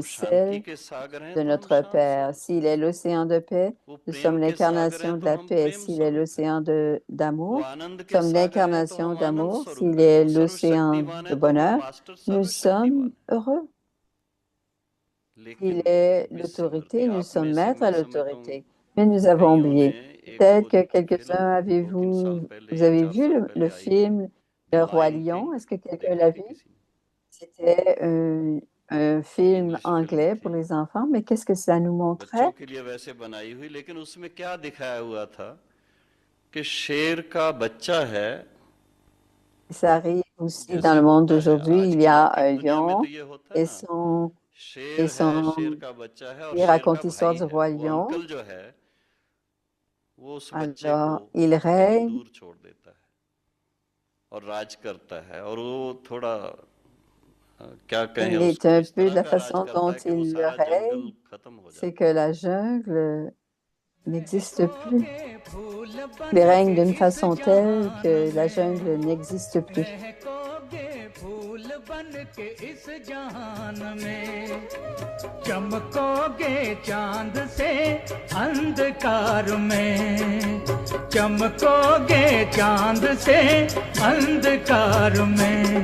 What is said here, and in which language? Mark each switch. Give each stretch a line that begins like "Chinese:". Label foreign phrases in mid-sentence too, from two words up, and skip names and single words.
Hindi: वो शांति
French: celle
Hindi: के सागर हैं
French: de
Hindi: तो हम
French: notre
Hindi: शांत
French: Père.
Hindi: स्वरूप,
French: S'il est l'océan de paix,
Hindi: वो
French: nous
Hindi: प्रेम
French: sommes
Hindi: के सागर
French: l'incarnation
Hindi: हैं
French: de
Hindi: तो
French: la
Hindi: हम
French: paix.
Hindi: प्रेम
French: S'il est
Hindi: स्वरूप हैं,
French: l'océan
Hindi: वो
French: d'amour,
Hindi: आनंद
French: nous
Hindi: के
French: sommes
Hindi: सागर हैं तो
French: l'incarnation
Hindi: हम आनंद
French: d'amour.
Hindi: स्वरूप
French: S'il
Hindi: हैं,
French: est
Hindi: वो
French: l'océan
Hindi: सर्वशक्तिमान
French: de
Hindi: है तो हम
French: bonheur,
Hindi: मास्टर
French: nous
Hindi: सर्वशक्तिमान
French: sommes
Hindi: हैं।
French: heureux. S'il
Hindi: लेकिन
French: est
Hindi: मिस सिमरती,
French: l'autorité, nous
Hindi: आप में
French: sommes
Hindi: से
French: maîtres à
Hindi: मैं समझता हूँ
French: l'autorité. Mais nous avons
Hindi: कईयों ने
French: oublié.
Hindi: एक
French: Peut-être
Hindi: वो
French: que
Hindi: फिल्म
French: quelques-uns
Hindi: 2-3 साल पहले
French: vous
Hindi: या
French: avez
Hindi: 4
French: vu
Hindi: साल
French: le
Hindi: पहले आई थी,
French: film
Hindi: द
French: Le Roi
Hindi: लायन
French: Lion.
Hindi: किंग,
French: Est-ce que quelqu'un
Hindi: देखी
French: l'a
Hindi: थी
French: vu?
Hindi: किसी ने?
French: C'était un film
English: English film
French: anglais pour
Hindi: थी,
French: les enfants, mais qu'est-ce que ça nous
Hindi: बच्चों
French: montrait?
Hindi: के लिए वैसे बनाई हुई, लेकिन उसमें क्या दिखाया हुआ था कि शेर का बच्चा है,
French: Ça arrive aussi dans
Hindi: जैसे
French: le monde
Hindi: होता है
French: d'aujourd'hui.
Hindi: आज
French: Il y
Hindi: की
French: a
Hindi: मार्केट
French: un
Hindi: दुनिया में, तो
French: lion
Hindi: ये होता है
French: et
Hindi: ना,
French: et
Hindi: शेर है, शेर
French: son,
Hindi: का बच्चा है, और
French: il
Hindi: शेर
French: raconte
Hindi: का
French: l'histoire
Hindi: भाई
French: du
Hindi: है,
French: roi
Hindi: वो
French: lion.
Hindi: अंकल जो है वो उस बच्चे को
French: Alors, il
Hindi: कहीं
French: règne.
Hindi: दूर छोड़ देता है और राज करता है, और वो थोड़ा क्या कहें
French: Il est
Hindi: उसको,
French: un
Hindi: इस
French: peu
Hindi: तरह
French: de la
Hindi: का राज
French: façon
Hindi: करता
French: dont
Hindi: है कि वो
French: il le
Hindi: सारा जंगल
French: règne,
Hindi: खत्म हो
French: c'est
Hindi: जाता
French: que
Hindi: है।
French: la jungle n'existe plus.
Hindi: महकोगे फूल
French: Il
Hindi: बन
French: règne
Hindi: के
French: d'une
Hindi: इस
French: façon telle
Hindi: जहान
French: que la jungle
Hindi: में,
French: n'existe plus.
Hindi: महकोगे फूल बन के इस जहान में, चमकोगे चांद से अंधकार में, चमकोगे चांद से अंधकार में।